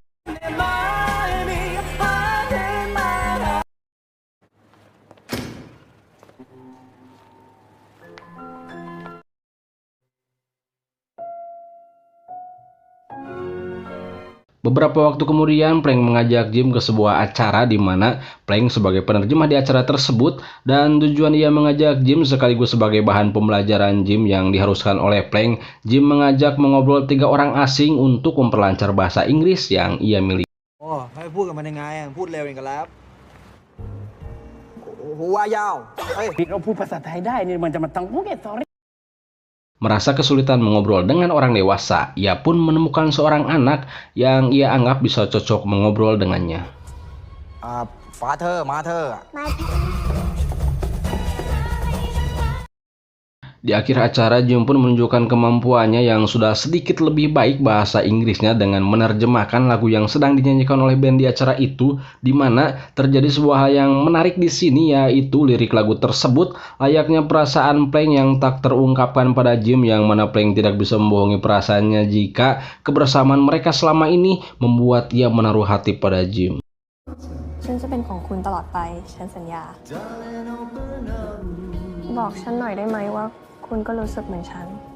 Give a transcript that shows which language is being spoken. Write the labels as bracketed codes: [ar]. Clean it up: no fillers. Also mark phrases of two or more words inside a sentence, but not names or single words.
[id] Beberapa waktu kemudian Plank mengajak Jim ke sebuah acara di mana Plank sebagai penerjemah di acara tersebut, dan tujuan ia mengajak Jim sekaligus sebagai bahan pembelajaran Jim yang diharuskan oleh Plank. Jim mengajak mengobrol 3 orang asing untuk memperlancar bahasa Inggris yang ia miliki. [th] โอ้ให้พูดกับมันยังไงอะพูดเร็วอย่างกับแรปหัวยาวเฮ้ย พี่เราพูดภาษาไทยได้นี่มันจะมาต้องโอเค sorry. [id] Merasa kesulitan mengobrol dengan orang dewasa, ia pun menemukan seorang anak yang ia anggap bisa cocok mengobrol dengannya. [en] father mother [id] Di akhir acara, Jim pun menunjukkan kemampuannya yang sudah sedikit lebih baik bahasa Inggrisnya dengan menerjemahkan lagu yang sedang dinyanyikan oleh band di acara itu, di mana terjadi sebuah hal yang menarik di sini, yaitu lirik lagu tersebut layaknya perasaan Plank yang tak terungkapkan pada Jim, yang mana Plank tidak bisa membohongi perasaannya jika kebersamaan mereka selama ini membuat ia menaruh hati pada Jim. [th] ฉันจะเป็นของคุณตลอดไป ฉันสัญญา บอกฉันหน่อยได้ไหมว่าคุณก็รู้สึกเหมือนฉัน